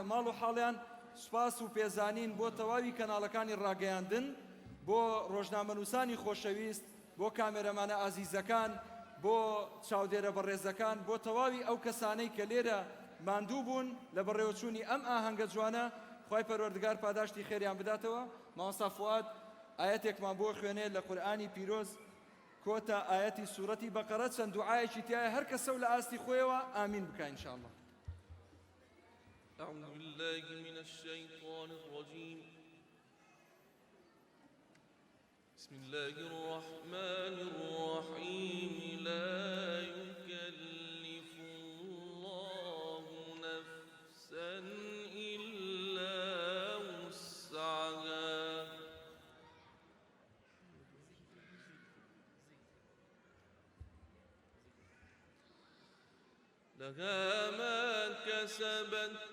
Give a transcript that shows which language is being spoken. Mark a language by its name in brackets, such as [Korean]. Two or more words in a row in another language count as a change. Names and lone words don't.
[Central Kurdish] ماڵ و حاڵیان سوپاس و پێزانین بۆ تەواوی کەناڵەکانی ڕاگەیاندن بۆ ڕۆژنامەنووسانی خۆشەویست بۆ کامێرەمانە ئازیزەکان بۆ چاودێرە بەڕێزەکان بۆ تەواوی ئەو کەسانەی کە لێرە ماندوو بوون لە بەڕێوەچوونی ئەم ئاهەنگە جوانە خوای پەروەردگار پاداشتی خێریان بداتەوە مامۆستا فواد ئاەتێکمان بۆ خوێنێ لە قورئانی پیرۆز کۆتە ئاەتی سوورەتی بەقەرە چەند دوعایەکی تایە هەر کەسە و لە ئاستی خۆیەوە ئامین بکە ئینشاءالله [Arabic] أعوذ بالله من الشيطان الرجيم بسم الله الرحمن الرحيم لا يكلف الله نفسا إلا وسعها لها ما كسبت